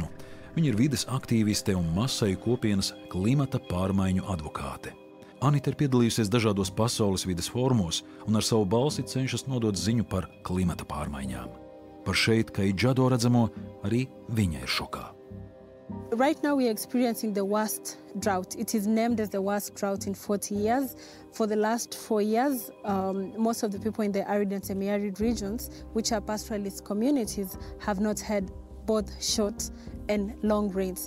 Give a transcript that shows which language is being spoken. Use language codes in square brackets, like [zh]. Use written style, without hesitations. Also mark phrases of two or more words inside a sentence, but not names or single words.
[lv] Viņa ir vides aktīviste un Masaju kopienas klimata pārmaiņu advokāte. Anita ir piedalījusies dažādos pasaules vides fórumos un ar savu balsi cenšas nodot ziņu par klimata pārmaiņām. Par šeit, kā Idžado redzamo, arī viņa ir šokā. [en] Right now we are experiencing the worst drought. It is named as the worst drought in 40 years. For the last 4 years, most of the people in the arid and semi-arid regions, which are pastoralist communities, have not had both short and long rains.